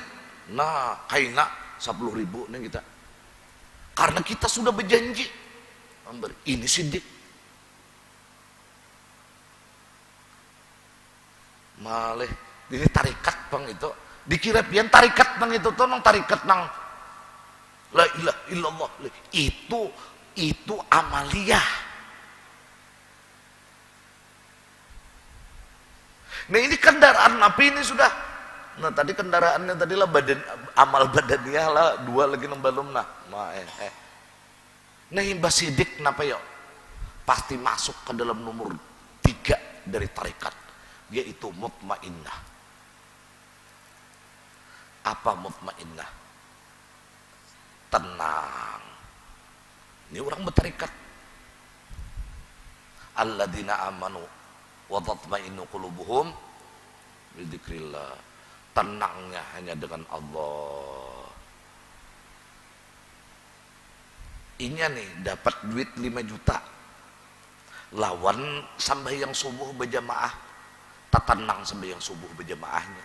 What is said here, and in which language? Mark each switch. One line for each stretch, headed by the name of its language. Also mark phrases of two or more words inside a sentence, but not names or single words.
Banjar: Nah, kaina 10.000 nih kita. Karena kita sudah berjanji. Ini sidik. Malih, ini tarikat bang itu. Dikira pian tarikat bang itu tuh nang tarikat nang
Arabic: لا إله إلا الله,
Banjar: itu amaliyah. Nah ini kendaraan api ini sudah. Nah tadi kendaraannya tadilah badan, amal badannya lah 2 lagi nembalum nah. Nah imbas sidik kenapa ya? Pasti masuk ke dalam nomor 3 dari tarikat, yaitu mutmainnah. Apa mutmainnah? Tenang. Ini orang bertarikat.
Arabic: الذين آمنوا وتطمئن قلوبهم بذكر الله.
Banjar: Tenangnya hanya dengan Allah. Ini nih dapat duit 5 juta. Lawan sembahyang subuh berjamaah. Tak tenang sembahyang subuh berjamaahnya.